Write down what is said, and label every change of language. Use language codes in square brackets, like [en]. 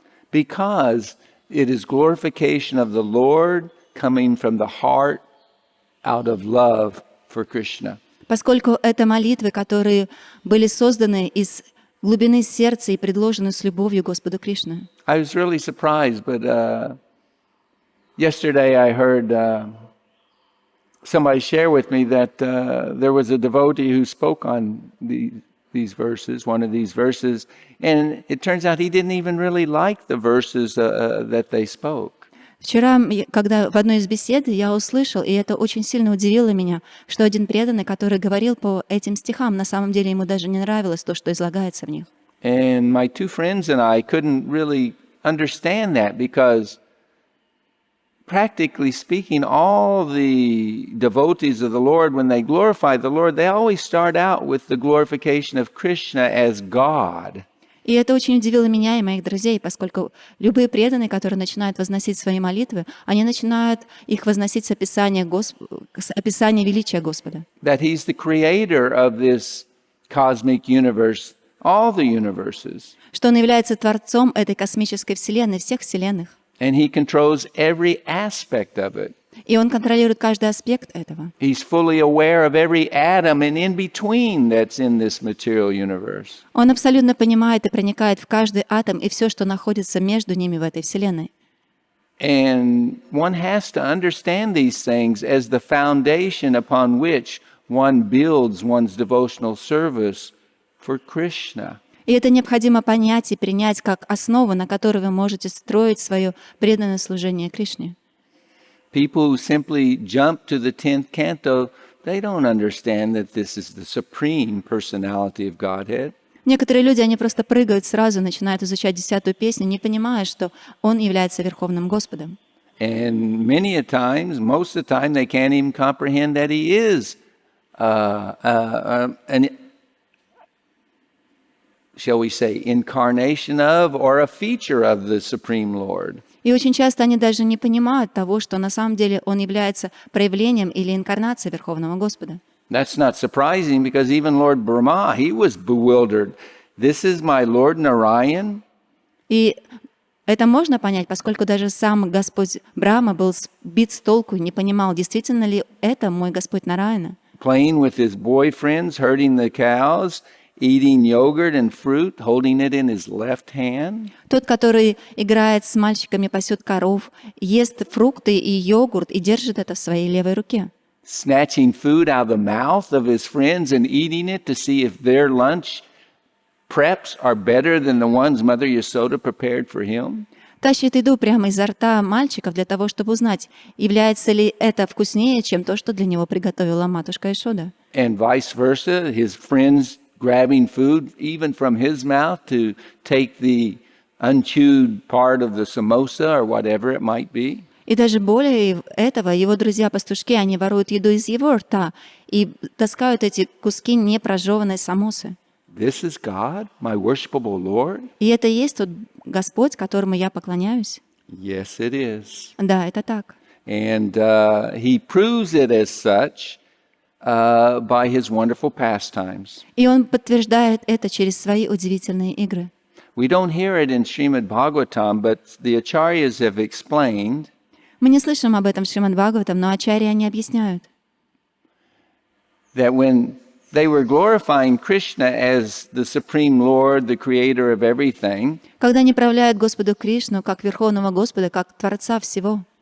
[en] Because it is glorification of the Lord coming from the heart out of love for Krishna. [ru] Поскольку это молитвы, которые были созданы из глубины сердца и предложены с любовью Господу Кришне. [en] I was really surprised, but yesterday I heard somebody share with me that there was a devotee who spoke on these verses, one of these verses, and it turns out he didn't even really like the verses that they spoke. [ru] Вчера, когда в одной из бесед я услышал, и это очень сильно удивило меня, что один преданный, который говорил по этим стихам, на самом деле ему даже не нравилось то, что излагается в них. [en] And my two friends and I couldn't really understand that because practically speaking, all the devotees of the Lord, when they glorify the Lord, they always start out with the glorification of Krishna as God. [ru] И это очень удивило меня и моих друзей, поскольку любые преданные, которые начинают возносить свои молитвы, они начинают их возносить с описания величия Господа. [en] That He's the creator of this cosmic universe, all the universes. [ru] Что Он является Творцом этой космической вселенной, всех вселенных. [en] And He controls every aspect of it. [ru] И Он контролирует каждый аспект этого. [en] He's fully aware of every atom and in between that's in this material universe. [ru] Он абсолютно понимает и проникает в каждый атом и все, что находится между ними в этой вселенной. [en] And one has to understand these things as the foundation upon which one builds one's devotional service for Krishna. [ru] И это необходимо понять и принять как основу, на которой вы можете строить свое преданное служение Кришне. [en] People who simply jump to the 10th canto, they don't understand that this is the supreme personality of Godhead. [ru] Некоторые люди, они просто прыгают сразу, начинают изучать 10-ю песню, не понимая, что Он является Верховным Господом. [en] And many a times, most of the time, they can't even comprehend that He is an, shall we say, incarnation of or a feature of the Supreme Lord. [ru] И очень часто они даже не понимают того, что на самом деле Он является проявлением или инкарнацией Верховного Господа. [en] That's not surprising because even Lord Brahma, he was bewildered. This is my Lord Narayan? [ru] И это можно понять, поскольку даже сам Господь Брахма был сбит с толку и не понимал, действительно ли это мой Господь Нараяна. [en] Playing with his boyfriends, herding the cows, eating yogurt and fruit, holding it in his left hand. [ru] Тот, который играет с мальчиками, пасет коров, ест фрукты и йогурт и держит это в своей левой руке. [en] Snatching food out of the mouth of his friends and eating it to see if their lunch preps are better than the ones Mother Yasoda prepared for him. [ru] Тащит еду прямо изо рта мальчиков для того, чтобы узнать, является ли это вкуснее, чем то, что для него приготовила матушка Яшода. [en] And vice versa, his friends grabbing food even from his mouth to take the unchewed part of the samosa or whatever it might be. [ru] И даже более этого, его друзья-пастушки, они воруют еду из его рта и таскают эти куски непрожеванной самосы. [en] This is God, my worshipable Lord? [ru] И это и есть тот Господь, которому я поклоняюсь? [en] Yes, it is. [ru] Да, это так. [en] And he proves it as such by his wonderful pastimes. [ru] И он подтверждает это через свои удивительные игры. [en] We don't hear it in Shrimad Bhagavatam, but the acharyas have explained [ru] Мы не слышим об этом в Шримад Бхагаватам, но ачарьи они объясняют, [en] that when they were glorifying Krishna as the Supreme Lord, the creator of everything, [ru] когда они правляют Господу Кришну как Верховного Господа, как Творца всего,